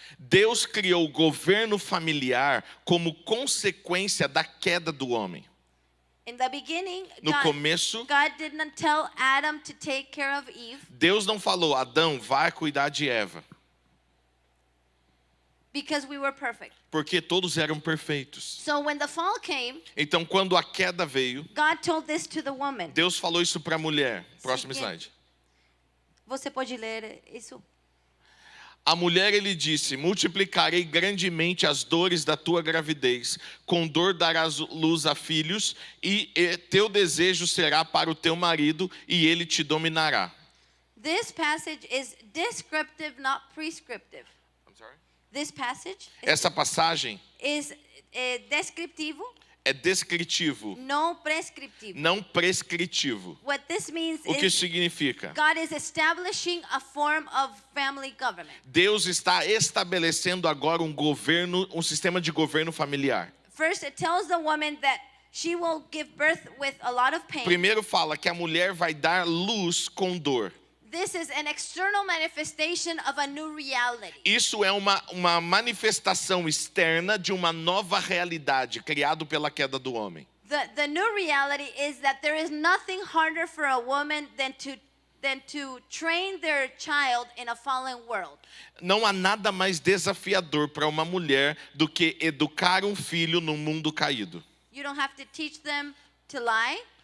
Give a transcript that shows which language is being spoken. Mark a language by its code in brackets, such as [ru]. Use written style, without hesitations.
[pt] Deus criou o governo familiar como consequência da queda do homem. [en] In the beginning, [pt] No começo, [en] God did not tell Adam to take care of Eve [pt] Deus não falou: Adão, vai cuidar de Eva, [en] because we were perfect. [pt] porque todos eram perfeitos. [en] So when the fall came, [pt] Então, quando a queda veio, [en] God told this to the woman. [pt] Deus falou isso para a mulher. Próximo Seguinte. [en] slide. [pt] Você pode ler isso? A mulher, ele disse: multiplicarei grandemente as dores da tua gravidez, com dor darás luz a filhos, e teu desejo será para o teu marido, e ele te dominará. [en] This passage is descriptive, not prescriptive. This passage [pt] Essa passagem [en] is [pt] descriptivo, é descritivo, não prescriptivo. não prescritivo. [en] What this means [pt] O que [en] is [pt] significa? [en] God is establishing a form of family government. [pt] Deus está estabelecendo agora um sistema de governo familiar. [en] First, it tells the woman that she will give birth with a lot of pain. [pt] Primeiro fala que a mulher vai dar luz com dor. [en] This is an external manifestation of a new reality. [pt] Isso é uma manifestação externa de uma nova realidade criada pela queda do homem. [en] The new reality is that there is nothing harder for a woman than to train their child in a fallen world. [pt] Não há nada mais desafiador para uma mulher do que educar um filho num mundo caído. [en] You don't have to teach them to lie.